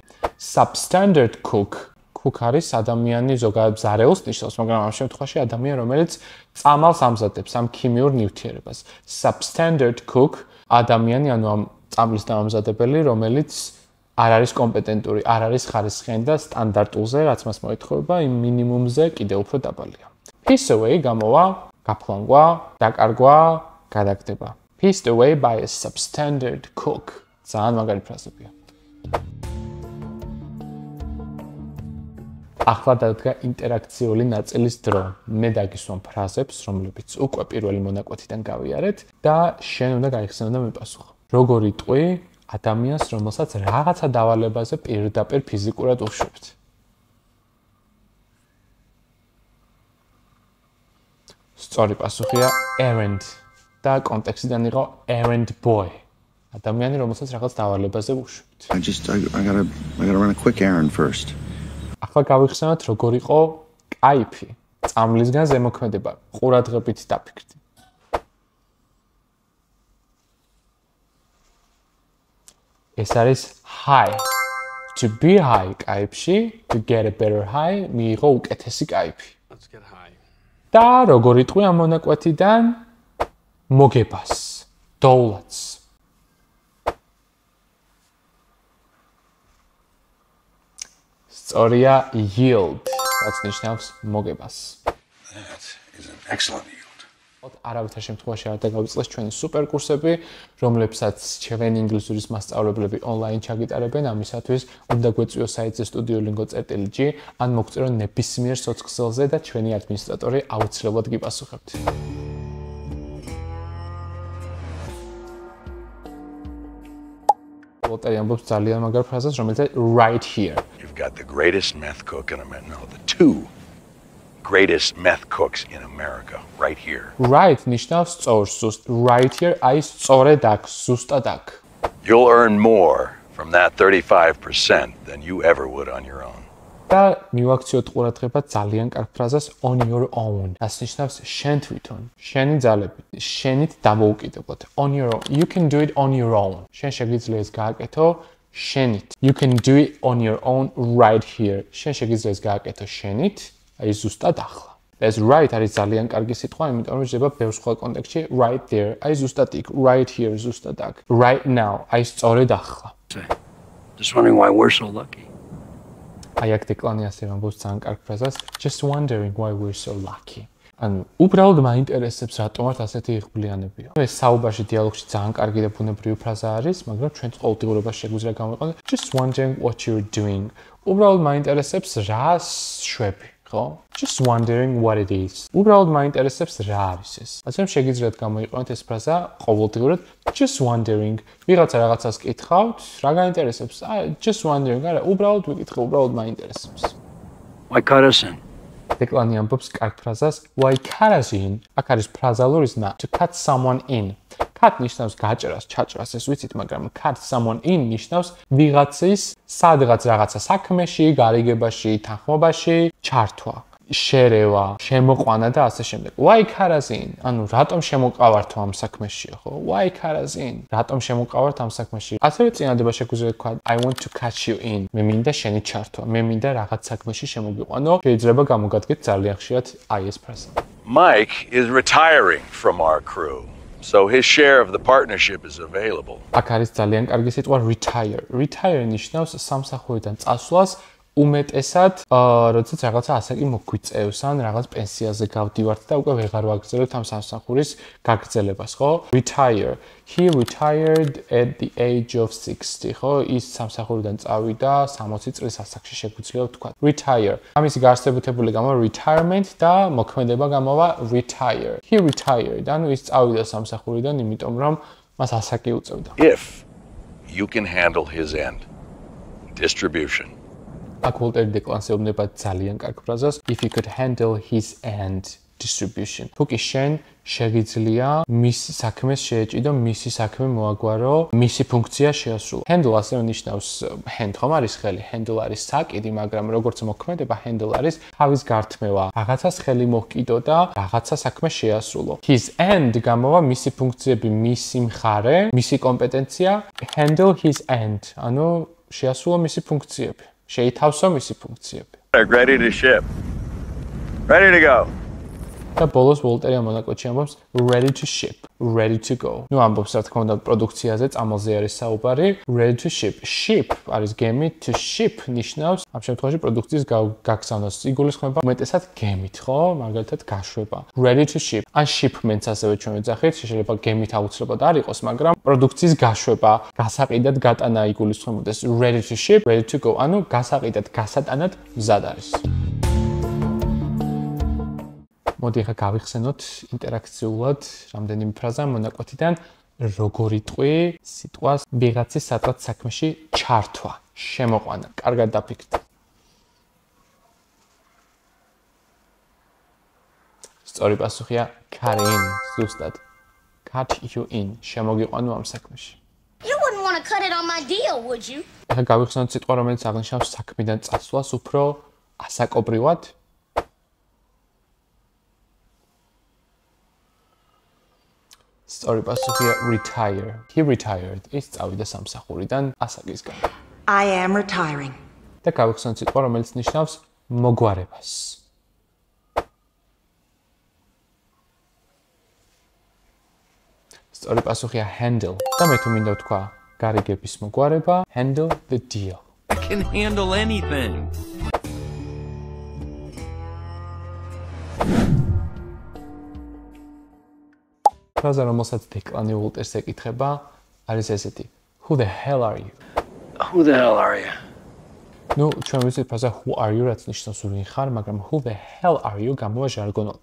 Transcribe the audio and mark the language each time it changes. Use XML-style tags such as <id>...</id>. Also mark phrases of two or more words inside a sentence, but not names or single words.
<en>Substandard cook</en> <ka>არის ადამიანი ზოგადად ზარეულს ნიშნავს, მაგრამ ამ შემთხვევაში ადამიანი, რომელიც წამალს ამზადებს ამ ქიმიურ ნივთიერებას.</ka> <en>Substandard cook</en> <ka>ადამიანი, ანუ ამ წამლის დამამზადებელი, რომელიც არ არის კომპეტენტური, არ არის ხარისხიანი და სტანდარტულზე, რაც მას მოეთხოვება, იმ მინიმუმზე კიდევ უფრო დაბალია.</ka> <en>Piss away</en> <ka>გამოვა, გაფლანგვა, დაკარგვა, გადაგდება.</ka> <en>Pissed away by a substandard cook.</en> <ka>ძალიან მაგარი ფრაზებია. ახლა დადგა ინტერაქციული ნაწილის დრო. მე დაგისვამ ფრაზებს, რომლებიც უკვე პირველი მონაკვეთიდან გავიარეთ და შენ უნდა გაიხსენო და მიპასუხო. როგორ იტყვი ადამიანს, რომელსაც რაღაცა დავალებაზე პირდაპირ ფიზიკურად უშვებთ? სწორი პასუხია errand და კონტექსტიდან იყო</ka> <en>errand boy.</en> <ka>ადამიანი, რომელსაც რაღაც დავალებაზე უშვებთ.</ka> <en>I gotta run a quick errand first.</en> <ka>ახლა გავიხსენოთ როგორ იყო კაიფი. წამლისგან ზემოქმედება. ყურადღებით დაფიქრდი. ეს არის high.</ka> <en>To be high კაიფში, to get a better high,</en> <ka>მიიღო უკეთესი კაიფი.</ka> <en>Let's get high.</en> <ka>და როგორ იტყვი ამ მონაკვეთიდან მოგებას, დოულათს. სწორია yield, რაც ნიშნავს მოგებას.</ka> <en>That is an excellent yield.</en> <ka>არავითარ შემთხვევაში არ დაგავიწყდეს ჩვენი სუპერ კურსები, რომლებსაც ჩვენი ინგლისურის მასწავლებლები ონლაინ ჩაგიტარებენ, ამისათვის უნდა გვეწვიო საიტზე studiolingo.g, ან მოგწერო ნებისმიერ სოციალზე და ჩვენი ადმინისტრატორი აუცილებლად გიპასუხებთ. ლოტერი ამბობს ძალიან მაგარ ფრაზას, რომელიც</ka> <en>right here. You've got the greatest meth cook in America. No, the two greatest meth cooks in America, right here.</en> <ka>Right ნიშნავს სწორს, ზუსტ.</ka> <en>Right here</en> <ka>აი სწორედ აქ, ზუსტად აქ.</ka> <en>You'll earn more from that 35% than you ever would on your own.</en> <ka>და მივაქციოთ ყურადღება ძალიან კარგ ფრაზას</ka> <en>on your own.</en> <ka>Das ნიშნავს შენ თვითონ, შენი ძალებით, შენით დამოუკიდებლად.</ka> <en>On your own. You can do it on your own.</en> <ka>შენ შეგიძლია ეს გააკეთო შენით.</ka> <en>You can do it on your own right here.</en> <ka>შენ შეგიძლია ეს გააკეთო შენით, აი ზუსტად ახლა. ეს right არის ძალიან კარგი სიტყვა, იმიტომ რომ შეიძლება ბევრ სხვა კონტექსტში</ka> <en>right there,</en> <ka>აი ზუსტად იქ,</ka> <en>right here,</en> <ka>ზუსტად აქ.</ka> <en>Right now,</en> <ka>აი სწორედ ახლა.</ka> <en>Just wondering why we're so lucky.</en> <ka>აი აქ დეკლანი ასე ამბობს ძალიან კარგ ფრაზას,</ka> <en>just wondering why we're so lucky.</en> <ka>ანუ უბრალოდ მაინტერესებს რატომ ვართ ასეთი იღბლიანებიო. ეს საუბარში დიალოგში ძალიან კარგი და ბუნებრივი ფრაზა არის, მაგრამ ჩვენს ყოველდღიურობაში შეგვიძლია გამოვიყენოთ</ka> <en>just wondering what you're doing.</en> <ka>უბრალოდ მაინტერესებს რა შვები, ხო?</ka> <en>Just wondering what it is.</en> <ka>უბრალოდ მაინტერესებს რა არის ეს. ასე რომ შეგიძლიათ გამოიყენოთ ეს ფრაზა ყოველდღიურად</ka> <en>just wondering.</en> <ka>ვიღაცა რაღაცას კითხავთ, რა გაინტერესებს?</ka> <en>Just wondering,</en> <ka>არა, უბრალოდ ვიკითხე, უბრალოდ მაინტერესებს.</ka> <en>Why cut us in?</en> <ka>დეკლანი ამბობს კარგ ფრაზას</ka> <en>why cut us in.</en> <ka>აქ არის ფრაზალური ზნა</ka> <en>to cut someone in.</en> <ka>Cut ნიშნავს გაჭრას, ჩაჭრას, ეს ვიცით, მაგრამ</ka> <en>cut someone in</en> <ka>ნიშნავს ვიღაცის სადღაც რაღაცა საქმეში, გარიგებაში, თანხმობაში ჩართვა, შერევა, შემოყვანა და ასე შემდეგ.</ka> <en>Why cut us in?</en> <ka>ანუ რატომ შემოყავართო ამ საქმეში, ხო?</ka> <en>Why cut us in?</en> <ka>რატომ შემოყავართ ამ საქმეში? ასევე წინადადება შეგვიძლია თქვა</ka> <en>I want to cut you in.</en> <ka>მე მინდა შენი ჩართვა, მე მინდა რაღაც საქმეში შემოგიყვანო. შეიძლება გამოგადგეთ ძალიან ხშირად აი ეს ფრაზა.</ka> <en>Mike is retiring from our crew, so his share of the partnership is available.</en> <ka>აქ არის ძალიან კარგი სიტყვა retire. Retire ნიშნავს სამსახურიდან წასვლას უმეტესად, როდესაც რაღაცა ასაკი მოგვიწევს, ან რაღაც პენსიაზე გავდივართ და უკვე ვეღარ ვაგრძელებთ ამ სამსახურის გაგრძელებას, ხო?</ka> <en>Retire. He retired at the age of 60,</en> <ka>ხო? ის სამსახურიდან წავიდა 60 წლის ასაკში შეგვიძლია ვთქვა. Retire. ამისი გარსებუთებული გამოვა retirement და მოქმედება გამოვა</ka> <en>retire. He retired.</en> <ka>ანუ ის წავიდა სამსახურიდან, იმიტომ რომ მას ასაკი უწევდა.</ka> <en>If you can handle his end. Distribution.</en> <ka>აქ ვოლტერი დეკლანს ეუბნება ძალიან კარგ ფრაზას.</ka> <en>If you could handle his end. Distribution.</en> <ka>თუ კი შენ შეგიძლია მის საქმეს შეეჭიდო, მისი საქმე მოაგვარო, მისი ფუნქცია შეასრულო. Handle ასევე ნიშნავს hand, ხომ არის ხელი? Handle არის საკიდი, მაგრამ როგორც მოქმედება handle არის თავის გართმევა. რაღაცას ხელი მოჰკიდო და რაღაცა საქმე შეასრულო.</ka> <en>His end</en> <ka>გამოვა მისი ფუნქციები, მისი მხარე, მისი კომპეტენცია.</ka> <en>Handle his end.</en> <ka>ანუ შეასრულო მისი ფუნქციები. შეითავსო მისი ფუნქციები.</ka> <en>Ready to ship. Ready to go.</en> <ka>და ბოლოს ვოლტერი ამონაკვეთში ამბობს</ka> <en>ready to ship, ready to go.</en> <ka>ნუ ამბობს რა თქმა უნდა პროდუქციაზე, წამალზე არის საუბარი,</ka> <en>ready to ship.</en> <ka>Ship არის გემი,</ka> <en>to ship</en> <ka>ნიშნავს ამ შემთხვევაში პროდუქციის გაგზავნას. იგულისხმება უმეტესად გემით, ხო? მაგალითად გაშვება.</ka> <en>Ready to ship.</en> <ka>ან shipments ასევე ჩვენ ვეძახით, შეიძლება გემით აუცილებლად არ იყოს, მაგრამ პროდუქციის გაშვება, გასაყიდად გატანა იგულისხმებოდეს</ka> <en>ready to ship, ready to go.</en> <ka>ანუ გასაყიდად, გასატანად მზად არის. მოდი ახლა გავიხსენოთ ინტერაქციულად რამდენიმე ფრაზა მონაკვეთიდან როგორ იტყვი სიტყვას ვიღაცის სადღაც საქმეში ჩართვა, შემოყვანა. კარგად დაფიქრდ. სწორი პასუხია</ka> <en>cut in,</en> <ka>ზუსტად.</ka> <en>Cut you in,</en> <ka>შემოგიყვანო ამ საქმეში.</ka> <en>You wouldn't want to cut it on my deal, would you?</en> <ka>ახლა გავიხსენოთ სიტყვა, რომელიც აღნიშნავს საქმიდან წასვლას უფრო ასაკობრივად. სწორი პასუხია</ka> <en>retire. He retired.</en> <ka>ის წავიდა სამსახურიდან ასაკისგან.</ka> <en>I am retiring.</en> <ka>და გავიხსენოთ სიტყვა, რომელიც ნიშნავს მოგვარებას. სწორი პასუხია handle. და მე თუ მინდა ვთქვა გარიგების მოგვარება,</ka> <en>handle the deal. I can handle anything.</en> <ka>ფრაზა, რომელსაც დეკლანი უოლტერს ეკითხება, არის ესეთი.</ka> <en>Who the hell are you? Who the hell are you?</en> <ka>ნუ, ჩვენ ვიცით ფრაზა</ka> <en>who are you,</en> <ka>რაც ნიშნავს ვინ ხარ, მაგრამ</ka> <en>who the hell are you</en> <ka>გამოვა ჟარგონულად.</ka>